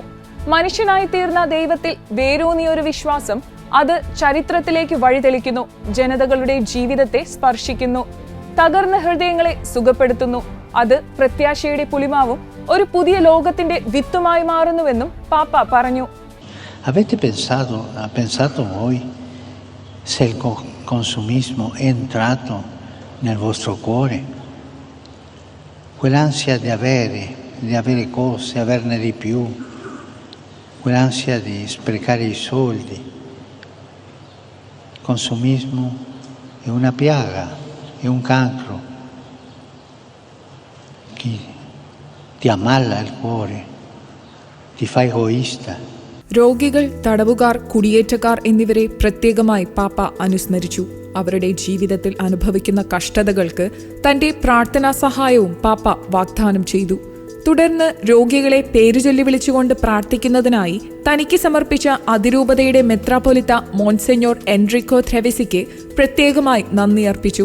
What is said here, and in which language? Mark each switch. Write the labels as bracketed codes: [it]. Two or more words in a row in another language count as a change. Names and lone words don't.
[ml] മനുഷ്യനായി തീർന്ന ദൈവത്തിൽ വേരൂന്നിയൊരു വിശ്വാസം, അത് ചരിത്രത്തിലേക്ക് വഴിതെളിക്കുന്നു, ജനതകളുടെ ജീവിതത്തെ സ്പർശിക്കുന്നു, തകർന്ന ഹൃദയങ്ങളെ സുഖപ്പെടുത്തുന്നു. അത് പ്രത്യാശയുടെ പുലിമാവും ഒരു പുതിയ ലോകത്തിന്റെ വിത്തുമായി മാറുന്നുവെന്നും പാപ്പ പറഞ്ഞു. [it] Avete pensato voi se il consumismo è entrato nel vostro cuore? Quell'ansia di avere cose, averne di più, quell'ansia di sprecare i soldi. Il consumismo è una piaga, è un cancro che ti ammala il cuore, ti fa egoista. [ml] രോഗികൾ, തടവുകാർ, കുടിയേറ്റക്കാർ എന്നിവരെ പ്രത്യേകമായി പാപ്പ അനുസ്മരിച്ചു. അവരുടെ ജീവിതത്തിൽ അനുഭവിക്കുന്ന കഷ്ടതകൾക്ക് തന്റെ പ്രാർത്ഥനാ സഹായവും പാപ്പ വാഗ്ദാനം ചെയ്തു. തുടർന്ന് രോഗികളെ പേരുചൊല്ലി വിളിച്ചുകൊണ്ട് പ്രാർത്ഥിക്കുന്നതിനായി തനിക്ക് സമർപ്പിച്ച അതിരൂപതയുടെ മെത്രാപ്പൊലിത്ത മോൺസെഞ്ഞോർ എൻറിക്കോ ത്രെവിസിക്ക് പ്രത്യേകമായി നന്ദി അർപ്പിച്ചു.